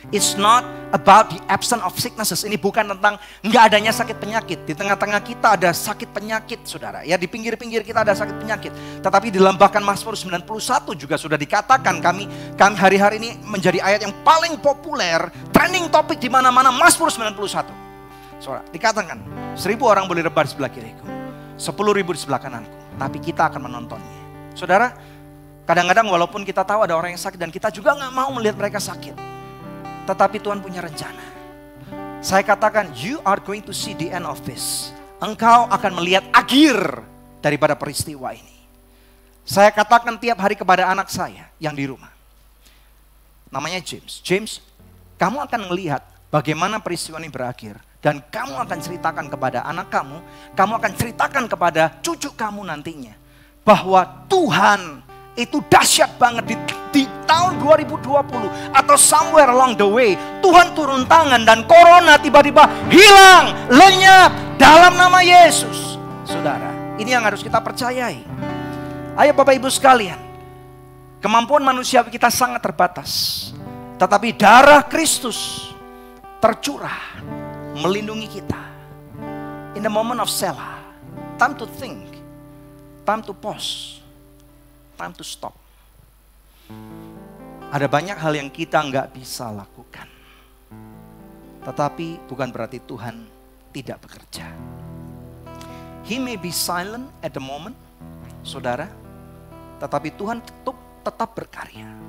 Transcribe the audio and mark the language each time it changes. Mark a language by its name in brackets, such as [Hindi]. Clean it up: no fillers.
[English] It's not about the absence of sicknesses. [Indonesian] Ini bukan tentang nggak adanya sakit penyakit. Di tengah-tengah kita ada sakit penyakit, saudara. Ya, di pinggir-pinggir kita ada sakit penyakit. Tetapi di dalam bahkan Mazmur 91 juga sudah dikatakan, kami hari-hari ini menjadi ayat yang paling populer, trending topik di mana-mana, Mazmur 91. Saudara, dikatakan 1.000 orang boleh rebah di sebelah kiriku, 10.000 di sebelah kananku, tapi kita akan menontonnya. Saudara, kadang-kadang walaupun kita tahu ada orang yang sakit dan kita juga nggak mau melihat mereka sakit, tetapi Tuhan punya rencana. Saya katakan, [English] you are going to see the end of this. [Indonesian] Engkau akan melihat akhir daripada peristiwa ini. Saya katakan tiap hari kepada anak saya yang di rumah, namanya James. James, kamu akan melihat bagaimana peristiwa ini berakhir. Dan kamu akan ceritakan kepada anak kamu akan ceritakan kepada cucu kamu nantinya, bahwa Tuhan itu dahsyat banget di tahun 2020 atau [English] somewhere along the way. [Indonesian] Tuhan turun tangan dan corona tiba-tiba hilang, lenyap dalam nama Yesus. Saudara, ini yang harus kita percayai. Ayo Bapak Ibu sekalian, kemampuan manusia kita sangat terbatas. Tetapi darah Kristus tercurah melindungi kita. [English] In the moment of Selah, time to think, time to pause, time to stop. [Indonesian] Ada banyak hal yang kita nggak bisa lakukan, tetapi bukan berarti Tuhan tidak bekerja. [English] He may be silent at the moment, [Indonesian] saudara, tetapi Tuhan tetap berkarya.